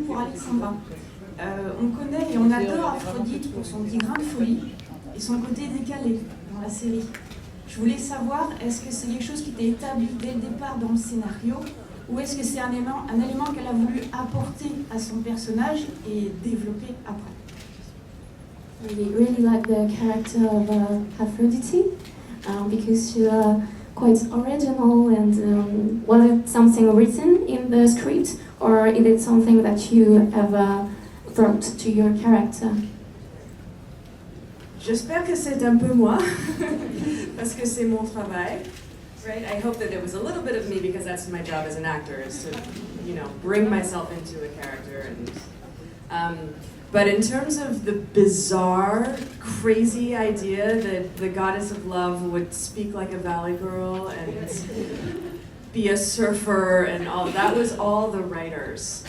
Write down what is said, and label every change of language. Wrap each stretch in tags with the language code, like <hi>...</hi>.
<fr>Pour Alexandra, on connaît et on adore Aphrodite pour son petit grain de folie et son côté décalé dans la série. Je voulais savoir, est-ce que c'est quelque chose qui était établi dès le départ dans le scénario, ou est-ce que c'est un élément qu'elle a voulu apporter à son personnage et développer après?</fr> <en>I really like the character of Aphrodite because she's quite original. And was it something written in the script, or is it something that you have brought to your character?</en> <fr>J'espère que c'est un peu moi, parce que c'est mon travail.</fr> <en>Right? I hope that it was a little bit of me because that's my job as an actor, is to, bring myself into a character. And but in terms of the bizarre, crazy idea that the goddess of love would speak like a valley girl and be a surfer and all, that was all the writers.</en>